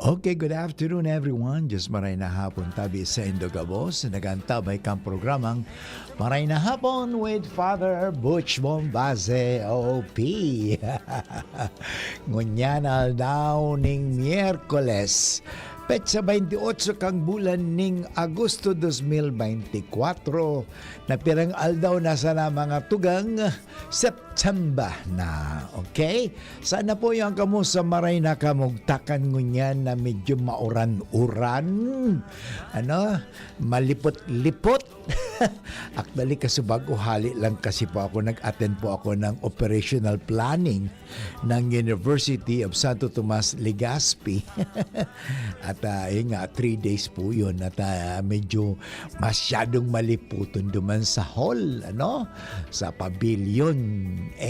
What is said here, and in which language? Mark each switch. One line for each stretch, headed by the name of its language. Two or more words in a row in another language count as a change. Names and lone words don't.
English: Okay, good afternoon everyone.
Bikol: Just maray na hapon tabi sa Indogabos. Nagantabay kang programang Maray na Hapon with Father Butch Bombaze, OP. Ngunyan daw ning Miyerkules. Petsa 28 kang bulan ning Agosto 2024 na pirang aldaw na sana mga tugang September na. Okay? Sana po yung kamo sa maray na kamugtakan ngunyan na medyo mauran-uran. Malipot-lipot.
Filipino: Actually, kasi bago hali lang kasi po ako, nag-attend po ako ng
English: operational planning
Filipino: ng University of Santo Tomas, Legazpi. At 3 days po yun.
Bikol: At medyo masyadong maliputon duman sa hall, sa pavilion A.